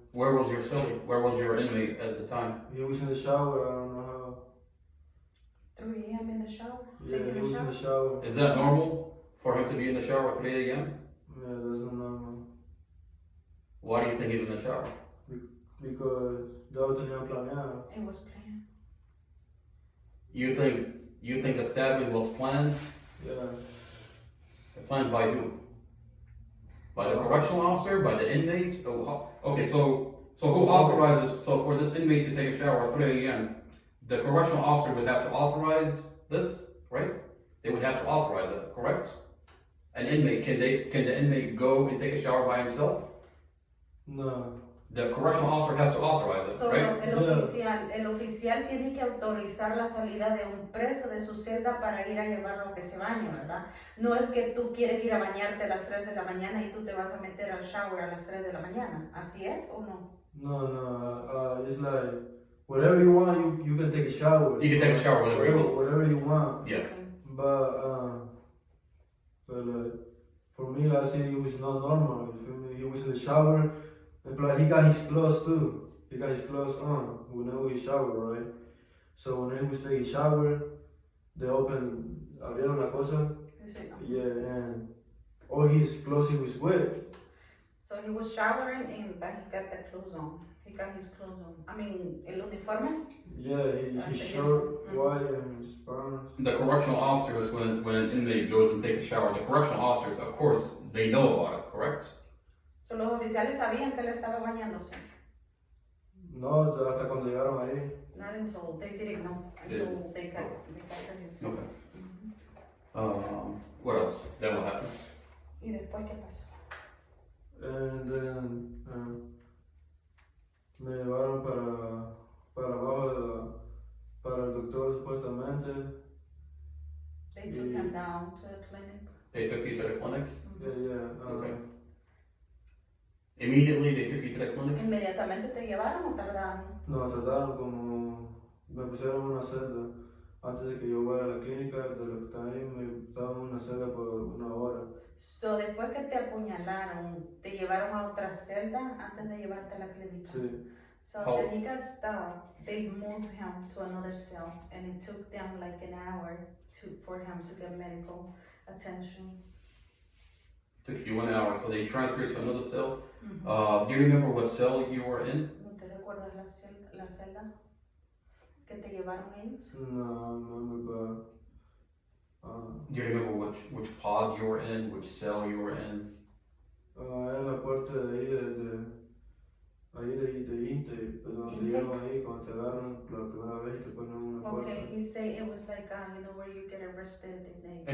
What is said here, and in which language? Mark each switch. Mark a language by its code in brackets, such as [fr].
[en] Where was your cell? Where was your inmate at the time? He was in the shower. I don't know how. 3 a.m. in the shower. Yeah, Taking he a was shower. in the shower. Is that normal for him to be in the shower at 3 a.m.? Yeah, that's not normal. Why do you think he's in the shower? Because [es] ya lo tenían planeado. [en] It was planned. You think the stabbing was planned? Yeah. Planned by who? By the correctional officer? By the inmates? Okay, so who authorizes? So for this inmate to take a shower at 3 a.m., the correctional officer would have to authorize this, right? They would have to authorize it, correct? An inmate, can the inmate go and take a shower by himself? No. The correctional officer has to authorize it, So, right? [es] el oficial tiene que autorizar la salida de un preso de su celda para ir a llevarlo a que se bañe, ¿verdad? No es que tú quieres ir a bañarte a las 3 de la mañana y tú te vas a meter al shower a las 3 de la mañana. ¿Así es o no? No. [en] It's like whatever you want, you can take a shower. You can take a shower whenever you want. Whatever you want. Yeah. But like for me, I see it was not normal. You feel me? He was in the shower, and like he got his clothes too. He got his clothes on whenever he shower, right? So when he was taking a shower, they opened [es] abrieron la cosa. [en] Yeah, and all his clothes he was wet. So he was showering and but he got the clothes on. He got his clothes on. I mean, [es] el uniforme. [en] Yeah, his shirt white and his pants. The correctional officers, when an inmate goes and takes a shower, the correctional officers, of course, they know about it, correct? [es] So los oficiales sabían que él estaba bañándose. No, hasta cuando llegaron ahí. [en] Not until they didn't know until they got his. Okay. What else? Then what happened? [es] Y después qué pasó? [en] And then [es] me llevaron para abajo para el doctor supuestamente. [en] They took him down to the clinic. They took you to the clinic? Yeah. Okay. Immediately they took you to the clinic? [es] ¿Inmediatamente te llevaron o tardaron? No, trataron como me pusieron en una celda antes de que yo fuera a la clínica. De lo que estaba ahí me estaban en una celda por 1 hora. So, después que te apuñalaron, ¿te llevaron a otra celda antes de llevarte a la clínica? Sí. [en] So after he got stabbed, they moved him to another cell, and it took them like an hour for him to get medical attention. Took you 1 hour, so they transferred you to another cell. Mm-hmm. Do you remember what cell you were in? [es] ¿No te recuerdas la celda que te llevaron ellos? No, [en] Do you remember which pod you were in, which cell you were in? [es] en la puerta de Inmate, donde llegan ahí cuando te agarran la primera vez y te ponen una puerta. [en] Okay, he said it was like where you get arrested and they